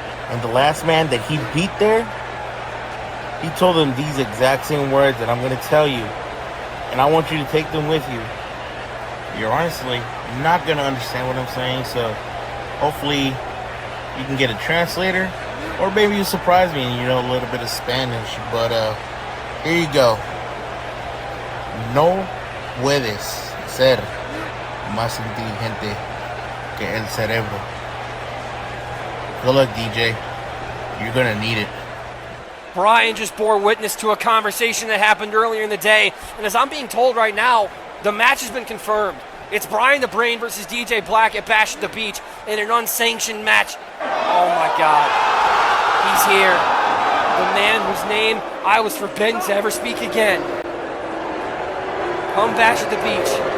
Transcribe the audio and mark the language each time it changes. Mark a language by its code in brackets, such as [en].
[en] And the last man that he beat there, he told him these exact same words that I'm going to tell you. And I want you to take them with you. You're honestly not going to understand what I'm saying, so hopefully you can get a translator. Or maybe you surprise me and you know a little bit of Spanish. But here you go. [es] No puedes ser más inteligente que el cerebro. [en] Good luck, DJ. You're going to need it. Brian just bore witness to a conversation that happened earlier in the day, and as I'm being told right now, the match has been confirmed. It's Brian the Brain versus DJ Black at Bash at the Beach in an unsanctioned match. Oh my God. He's here. The man whose name I was forbidden to ever speak again. Come Bash at the Beach.